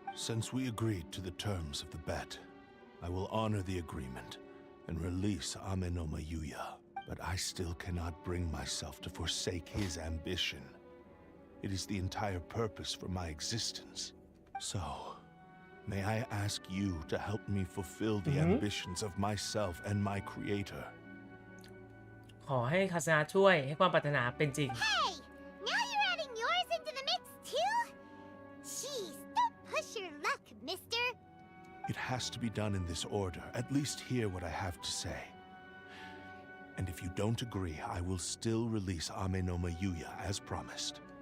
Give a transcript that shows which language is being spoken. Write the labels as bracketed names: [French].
[English] Since we agreed to the terms of the bet, I will honor the agreement and release Ame no Mayuya, but I still cannot bring myself to forsake his ambition. It is the entire purpose for my existence. So, may I ask you to help me fulfill the ambitions of myself and my creator? [Thai] ขอให้คาสนาช่วยให้ความปรารถนาเป็นจริง [English] Hey! Now you're adding yours into the mix too? Jeez, don't push your luck, mister. It has to be done in this order. At least hear what I have to say. And if you don't agree, I will still release Ame no Mayuya as promised.